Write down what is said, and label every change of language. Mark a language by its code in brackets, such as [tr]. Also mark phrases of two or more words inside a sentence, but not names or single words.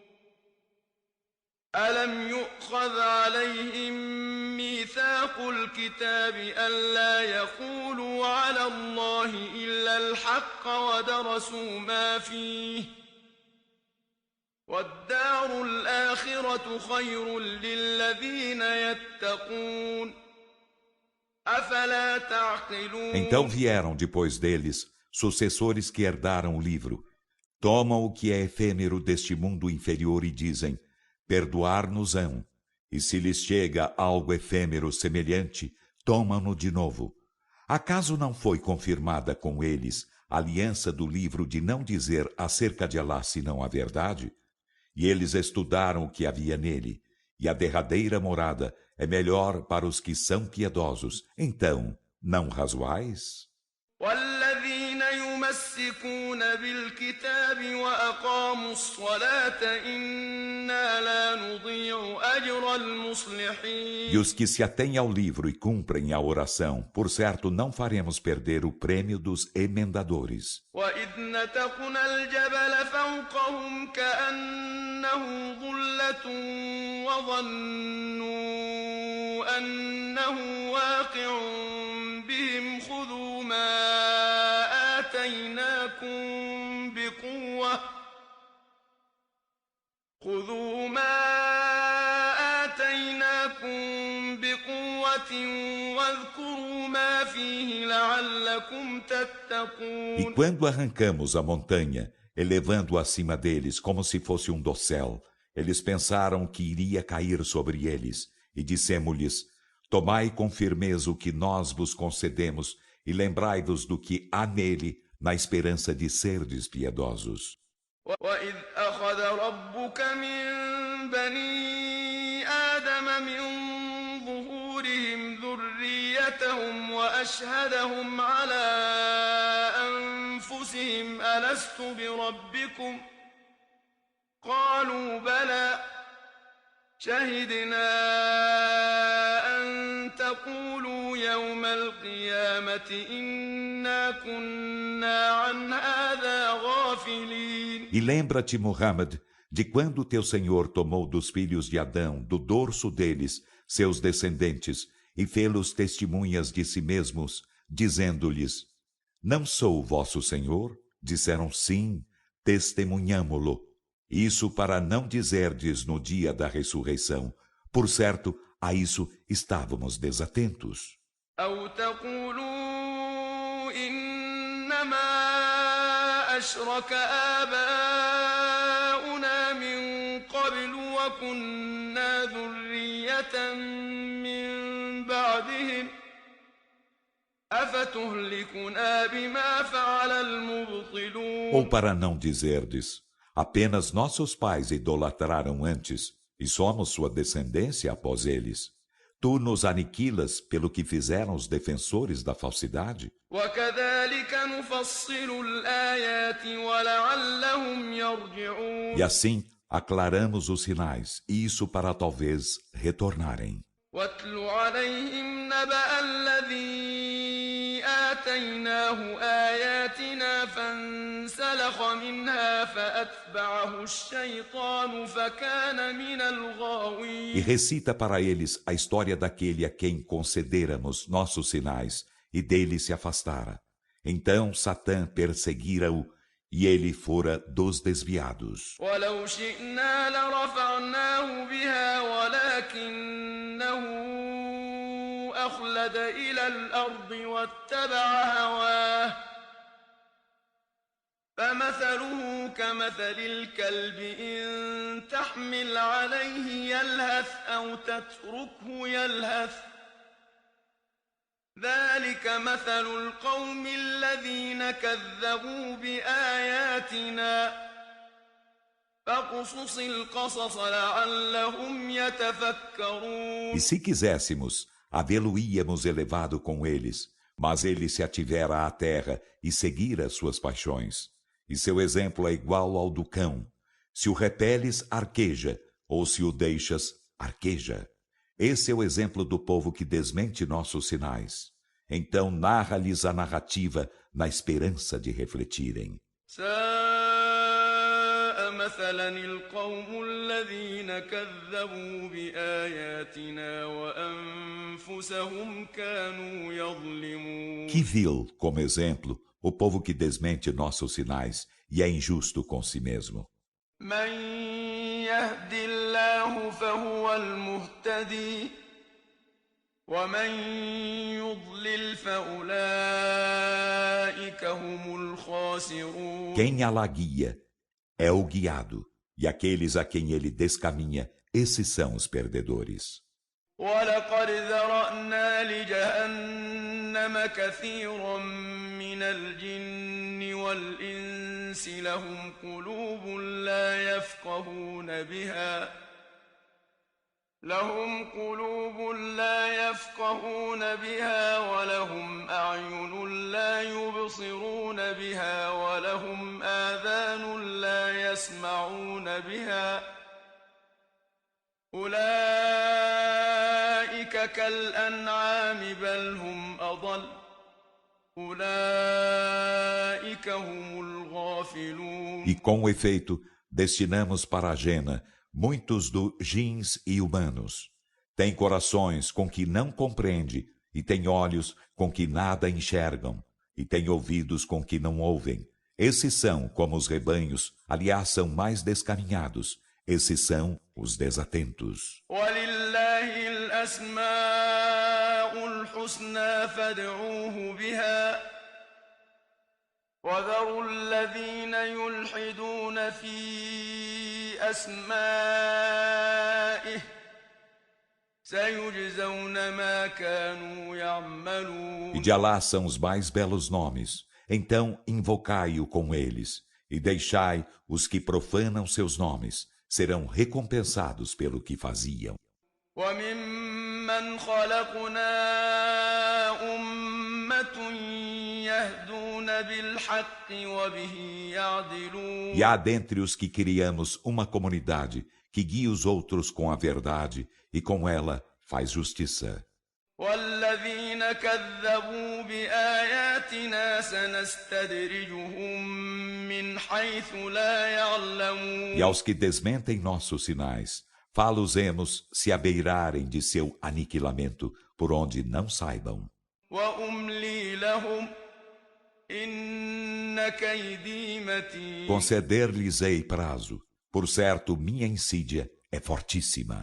[ar] ألم يؤخذ عليهم ميثاق الكتاب ألا يقولوا على الله إلا الحق ودرسوا ما فيه والدار الآخرة خير للذين يتقون أفلا تعقلون. [pt] Então vieram depois deles sucessores que herdaram o livro, Tomam o que é efêmero deste mundo inferior e dizem, perdoar-nos-ão. E se lhes chega algo efêmero semelhante, tomam-no de novo. Acaso não foi confirmada com eles a aliança do livro de não dizer acerca de Alá senão a verdade? E eles estudaram o que havia nele, e a derradeira morada é melhor para os que são piedosos. Então, não razoais? [ar] والذين يمسكون بالكتاب وأقاموا الصلاة إنا لا نضيع أجر المصلحين. [pt] E os que se atêm ao livro e cumprem a oração, por certo não faremos perder o prêmio dos emendadores. [ar] وإذ نتقنا الجبل فوقهم كأنه ظلة وظنوا أنه واقع بهم خذوا ما آتيناكم بقوة واذكروا ما فيه لعلكم تتقون. [pt] E quando arrancamos a montanha, elevando-a acima deles como se fosse um dossel, eles pensaram que iria cair sobre eles, e dissemos-lhes, tomai com firmeza o que nós vos concedemos, e lembrai-vos do que há nele, na esperança de serdes piedosos. [ar] وَإِذْ أَخَذَ رَبُّكَ مِنْ بَنِي آدَمَ مِنْ ظُهُورِهِمْ ذُرِّيَّتَهُمْ وَأَشْهَدَهُمْ عَلَى أَنفُسِهِمْ أَلَسْتُ بِرَبِّكُمْ قَالُوا بَلَى شَهِدْنَا أَنْ تَقُولُوا يَوْمَ الْقِيَامَةِ إِنَّا كُنَّا عَنْ هَذَا غَافِلِينَ. [pt] E lembra-te, Muhammad, de quando teu Senhor tomou dos filhos de Adão, do dorso deles, seus descendentes, e fê-los testemunhas de si mesmos, dizendo-lhes, não sou o vosso Senhor? Disseram sim, testemunhamo-lo. Isso para não dizerdes no dia da ressurreição. Por certo, a isso estávamos desatentos. [ar] أو تقولوا إنما أشرك آباؤنا من قبل وكنا ذرية من بعدهم أفتهلكنا بما فعل المبطلون. [pt] Ou para não dizerdes, apenas nossos pais idolatraram antes, e somos sua descendência após eles. Tu nos aniquilas pelo que fizeram os defensores da falsidade? [ar] وكذلك نفصل الآيات ولعلهم يرجعون. [pt] E assim aclaramos os sinais, e isso para talvez retornarem. [ar] واتل عليهم نبأ الذي آتيناه آياتنا فانسلخ منها فأتبعه الشيطان فكان من الغاوين. [pt] E recita para eles a história daquele a quem concederamos nossos sinais, e dele se afastara. Então Satã perseguira-o, e ele fora dos desviados. [ar] ولو شئنا لرفعناه بها ولكنه أخلد إلى الأرض واتبع هواه فمثله كمثل الكلب إن تحمل عليه يلهث أو تتركه يلهث ذلك مثل القوم الذين كذبوا بآياتنا فاقصص القصص لعلهم يتفكرون. [pt] E se quiséssemos, havê-lo-íamos elevado com eles, mas ele se ativera à terra e seguira suas paixões. E seu exemplo é igual ao do cão. Se o repeles, arqueja, ou se o deixas, arqueja. Esse é o exemplo do povo que desmente nossos sinais. Então narra-lhes a narrativa na esperança de refletirem. [ar] ساء مثلا القوم الذين كذبوا بآياتنا وأنفسهم كانوا يظلمون. [pt] Que vil, como exemplo, o povo que desmente nossos sinais e é injusto com si mesmo. [ar] من يهد الله فهو المهتدي ومن يضلل فأولئك هم الخاسرون. [pt] Quem Alá guia, é o guiado, e aqueles a quem ele descaminha, esses são os perdedores. [ar] ولقد ذرأنا لجهنم كثيرا من الجن والإنس لهم قلوب لا يفقهون بها ولهم أعين لا يبصرون بها ولهم آذان لا يسمعون بها أولئك كالأنعام بل هم أضل أولئك هم الغافلون. [pt] E com efeito, destinamos para a Jena muitos dos jins e humanos. Tem corações com que não compreende, e tem olhos com que nada enxergam, e tem ouvidos com que não ouvem. Esses são como os rebanhos, aliás, são mais descaminhados. Esses são os desatentos. [ar] وَلِلَّهِ الْأَسْمَاءُ الْحُسْنَى فَادْعُوهُ بِهَا وَذَرُوا الَّذِينَ يُلْحِدُونَ فِي أَسْمَائِهِ سَيُجْزَوْنَ مَا كَانُوا يَعْمَلُونَ. [pt] E de Alá são os mais belos nomes. Então invocai-o com eles, e deixai os que profanam seus nomes. Serão recompensados pelo que faziam. [ar] وَمِمَّنْ خَلَقْنَا أُمَّةٌ يَهْدُونَ بِالْحَقِّ وَبِهِ يَعْدِلُونَ. [pt] E há dentre os que criamos uma comunidade que guia os outros com a verdade e com ela faz justiça. [ar] وَالَّذِينَ كَذَّبُوا بِآيَاتِنَا سَنَسْتَدْرِجُهُم مِّنْ حَيْثُ لَا يَعْلَمُونَ. [pt] E aos que desmentem nossos sinais, fá-los-emos se abeirarem de seu aniquilamento por onde não saibam. [ar] وَأُمْلِي لَهُمْ إِنَّ كَيْدِي مَتِينٌ. [pt] Conceder-lhes-ei prazo, por certo minha insídia é fortíssima.